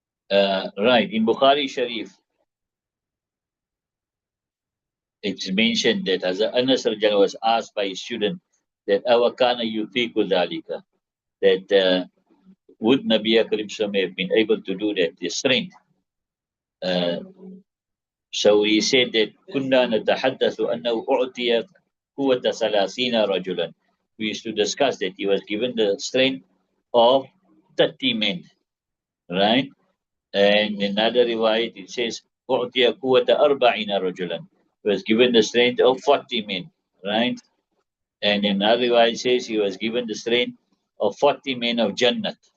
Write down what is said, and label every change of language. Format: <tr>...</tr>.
<en>Right. In Bukhari Shareef, it's mentioned that as Anas was asked by a student that</en> <ar>Awakana Yutiku Dalika,</ar> <en>that would Nabi Karim have been able to do that, the strength. So he said that</en> <ar>كنا نتحدث أنه أعطي قوة 30 رجلا.</ar> <en>We used to discuss that he was given the strength of 30 men, right? And in another riwayat it says</en> <ar>أعطي قوة 40 رجلا.</ar> <en>He was given the strength of 40 men, right? And in another riwayat it says he was given the strength of 40 men of Jannat.</en>